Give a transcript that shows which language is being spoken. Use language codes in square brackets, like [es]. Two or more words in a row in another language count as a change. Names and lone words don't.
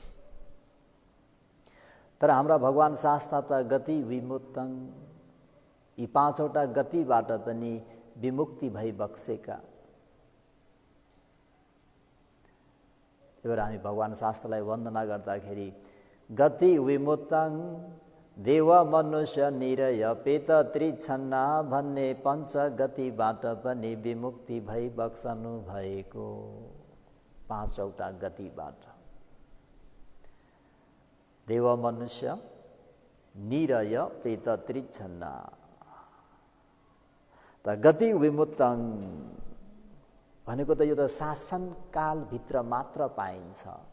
[ne] तर हाम्रा भगवान शास्ता त [pi] गति विमुक्तं, [ne] यी पाँचौटा गतिबाट पनि विमुक्ति भई बक्सेका। त्यही भएर हामी भगवान शास्त्रलाई वन्दना गर्दाखेरि [pi] गति विमुक्तं देव मनुष्य निरय पेत त्रिछन्ना [ne] भन्ने पञ्च गतिबाट पनि विमुक्ति भई बक्सनु भएको। पाँचौटा गतिबाट [pi] देव मनुष्य निरय पेत त्रिछन्ना [ne] त [pi] गति विमुक्तं [ne] भनेको त यो त शासनकालभित्र मात्र पाइन्छ।